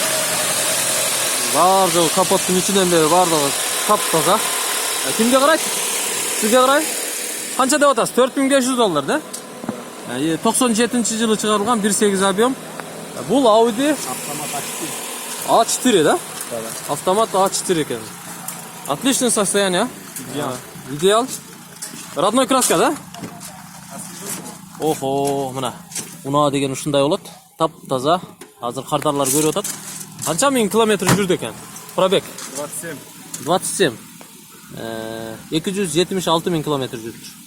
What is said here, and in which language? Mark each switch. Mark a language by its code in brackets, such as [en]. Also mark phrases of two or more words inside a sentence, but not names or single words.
[ky] Бар жол капоттун ичинен бери бардыгы таптаза. Кимге карайт? Сизге карайт? Канча деп атасыз? 4500 доллар да? 97-жылы чыгарылган 1.8 объем. Бул Audi Автомат A4 да? Автомат A4 экен. [ru] Отличное состояние. Идеал. Родной краска [ky] да? Охо, мына. Унаа деген ушундай болот. Таптаза. Азыр кардарлар көрүп атат. Канча миң километр жүрдү экен? Пробег 27. 27. 276 миң километр жүрдү.